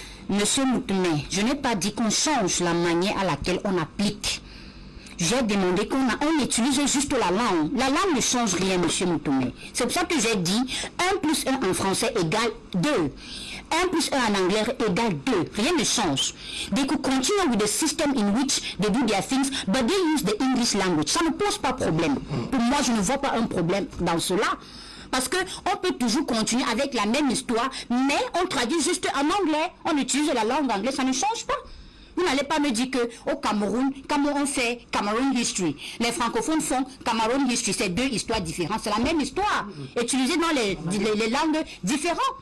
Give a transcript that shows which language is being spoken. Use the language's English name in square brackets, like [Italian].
[French] Monsieur Moutoumé, je n'ai pas dit qu'on change la manière à laquelle on applique. J'ai demandé qu'on utilise juste la langue. La langue ne change rien, monsieur Moutoumé. C'est pour ça que j'ai dit 1 plus 1 en français égale 2. 1 plus 1 en anglais égale 2. Rien ne change. [English] They could continue with the system in which they do their things, but they use the English language. [French] Ça ne pose pas problème. Pour moi, je ne vois pas un problème dans cela. Parce qu'on peut toujours continuer avec la même histoire, mais on traduit juste en anglais. On utilise la langue anglaise, ça ne change pas. Vous n'allez pas me dire qu'au Cameroun fait Cameroun History. Les francophones font Cameroun History. C'est deux histoires différentes. C'est la même histoire, utilisée dans les langues différentes.